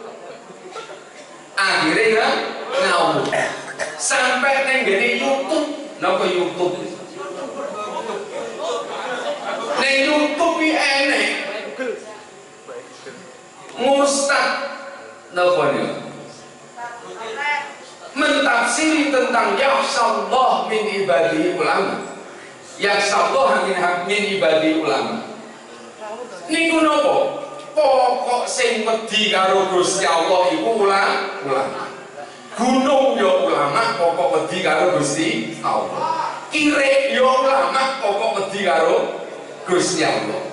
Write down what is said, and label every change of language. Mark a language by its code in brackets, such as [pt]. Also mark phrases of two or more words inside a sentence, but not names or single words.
[jv] sampai ning ngene YouTube napa YouTube ning YouTube iki enek Ustaz napa niku mentafsiri tentang [ar] يخشى الله من عباده العلماء. يخشى الله من عباده العلماء. [jv] Niku napa? Pokok sing wedi karo Gusti Allah iku ulama. Gunung ya ulama, pokok wedi karo Gusti Allah. Kirek ya ulama, pokok wedi karo Gusti Allah.